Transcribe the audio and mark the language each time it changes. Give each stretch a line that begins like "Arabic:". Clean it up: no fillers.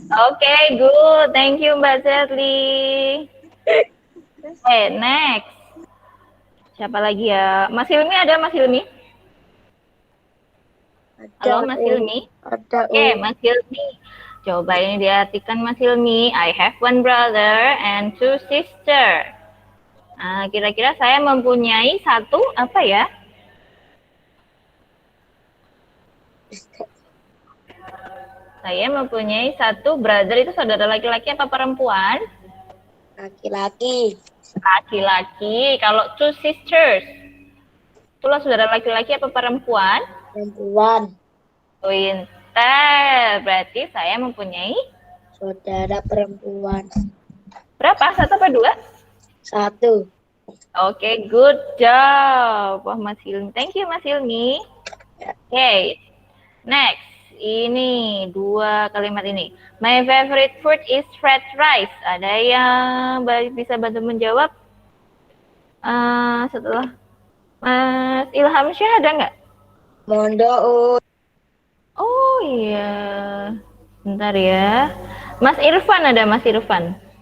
English: Oke, good. Thank you Mbak Zerli. Next.
Indonesian: Siapa lagi ya? Mas Hilmi ada Mas Hilmi? Halo Mas Hilmi? Ada. Oke, Mas Hilmi. Coba ini diartikan Mas Hilmi.
English: I have one brother and two sister.
Indonesian: Nah, kira-kira saya mempunyai satu apa ya? Saya mempunyai satu brother, itu saudara laki-laki apa perempuan? Laki-laki. Laki-laki. Kalau two sisters, itulah saudara laki-laki apa perempuan? Perempuan. Pintar. Berarti saya mempunyai Saudara perempuan. berapa? Satu apa dua? Satu.
English: Oke, good job. Wah, Mas Hilmi. Thank you, Mas Hilmi.
Indonesian: Oke, next. Ini dua kalimat ini.
English: My favorite food is fried rice.
Indonesian: Ada yang bisa bantu menjawab? Setelah Mas Ilham Syah ada nggak? Mondo. Oh iya. Bentar ya. Mas Irfan ada, Mas Irfan.